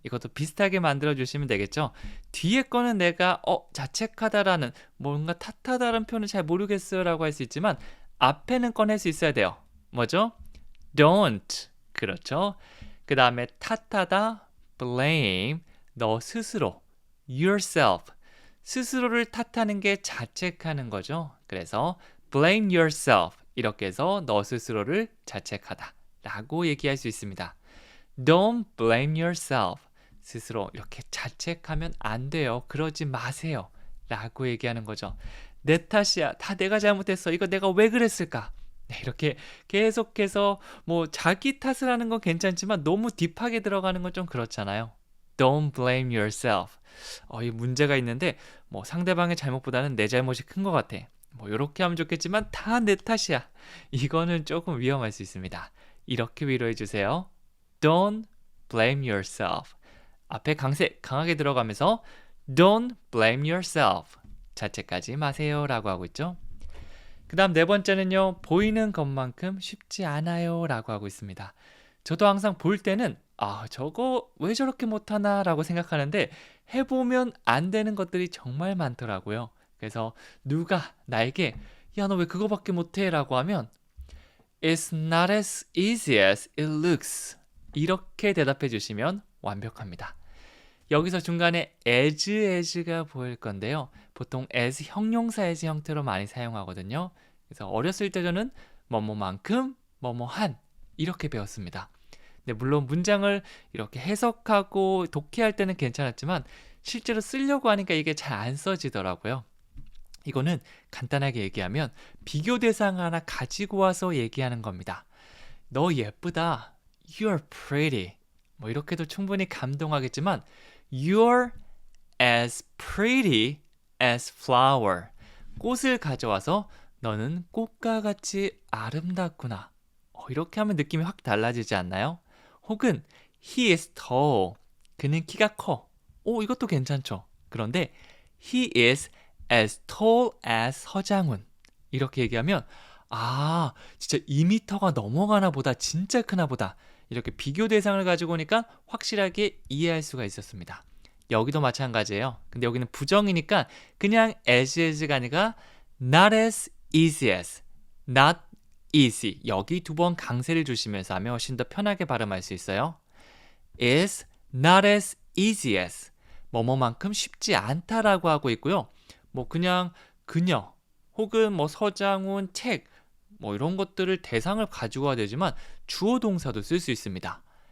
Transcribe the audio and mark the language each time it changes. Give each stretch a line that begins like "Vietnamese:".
Korean: 이것도 비슷하게 만들어주시면 되겠죠. 뒤에 거는 내가 자책하다라는 뭔가 탓하다라는 표현을 잘 모르겠어요 라고 할 수 있지만 앞에는 꺼낼 수 있어야 돼요. 뭐죠? Don't. 그렇죠. 그 다음에 탓하다, blame, 너 스스로, yourself. 스스로를 탓하는 게 자책하는 거죠.
English: 그래서 blame yourself.
Korean: 이렇게 해서 너 스스로를 자책하다 라고 얘기할 수 있습니다.
English: Don't blame yourself.
Korean: 스스로 이렇게 자책하면 안 돼요. 그러지 마세요. 라고 얘기하는 거죠. 내 탓이야. 다 내가 잘못했어. 이거 내가 왜 그랬을까? 네, 이렇게 계속해서 뭐 자기 탓을 하는 건 괜찮지만 너무 딥하게 들어가는 건 좀 그렇잖아요.
English: Don't blame yourself.
Korean: 이 문제가 있는데 뭐 상대방의 잘못보다는 내 잘못이 큰 것 같아. 뭐 이렇게 하면 좋겠지만 다 내 탓이야. 이거는 조금 위험할 수 있습니다. 이렇게 위로해 주세요.
English: Don't blame yourself.
Korean: 앞에 강세 강하게 들어가면서
English: Don't blame yourself.
Korean: 자책하지 마세요 라고 하고 있죠. 그 다음 네 번째는요. 보이는 것만큼 쉽지 않아요 라고 하고 있습니다. 저도 항상 볼 때는 저거 왜 저렇게 못하나 라고 생각하는데 해보면 안 되는 것들이 정말 많더라고요. 그래서 누가 나에게 야, 너 왜 그거밖에 못해? 라고 하면
English: It's not as easy as it looks.
Korean: 이렇게 대답해 주시면 완벽합니다. 여기서 중간에 as가 보일 건데요. 보통 as 형용사 as 형태로 많이 사용하거든요. 그래서 어렸을 때 저는 뭐뭐만큼, 뭐뭐한 이렇게 배웠습니다. 근데 물론 문장을 이렇게 해석하고 독해할 때는 괜찮았지만 실제로 쓰려고 하니까 이게 잘 안 써지더라고요. 이거는 간단하게 얘기하면 비교 대상 하나 가지고 와서 얘기하는 겁니다. 너 예쁘다.
English: You're pretty.
Korean: 뭐 이렇게도 충분히 감동하겠지만
English: You're as pretty as flower.
Korean: 꽃을 가져와서 너는 꽃과 같이 아름답구나. 이렇게 하면 느낌이 확 달라지지 않나요?
English: 혹은 He is tall.
Korean: 그는 키가 커. 이것도 괜찮죠.
English: 그런데 He is as tall as 서장훈.
Korean: 이렇게 얘기하면 진짜 2m가 넘어가나 보다. 진짜 크나 보다. 이렇게 비교 대상을 가지고 오니까 확실하게 이해할 수가 있었습니다. 여기도 마찬가지예요. 근데 여기는 부정이니까 그냥 as가 아니라
English: not as easy as, not easy.
Korean: 여기 두 번 강세를 주시면서 하면 훨씬 더 편하게 발음할 수 있어요.
English: is not as easy as.
Korean: 뭐뭐만큼 쉽지 않다라고 하고 있고요. 뭐 그냥 그녀 혹은 뭐 서장훈, 책 뭐 이런 것들을 대상을 가지고 와야 되지만 주어 동사도 쓸 수 있습니다.